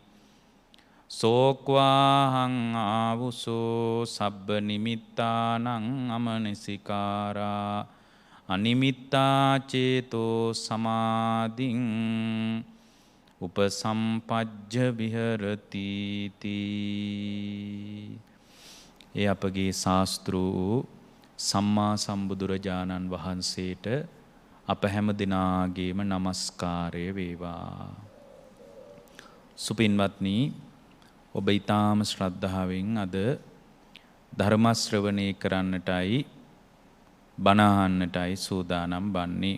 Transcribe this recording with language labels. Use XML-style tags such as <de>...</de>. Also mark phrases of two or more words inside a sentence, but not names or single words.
<pi>සෝක්වාහං ආවුසෝ සබ්බ නිමිත්තානං අමනසිකාරා අනිමිත්තා චේතෝ සමාධින් උපසම්පජ්ජ විහෙරති තී.</pi> <si>ඒ අපගේ ශාස්ත්‍රූ සම්මා සම්බුදුරජාණන් වහන්සේට අප හැම දිනාගේම নমස්කාරය වේවා. සුපින්වත්නි, ඔබ ඊටාම ශ්‍රද්ධාවෙන් අද ධර්ම ශ්‍රවණය කරන්නටයි බණ අහන්නටයි සූදානම් වන්නේ.</si>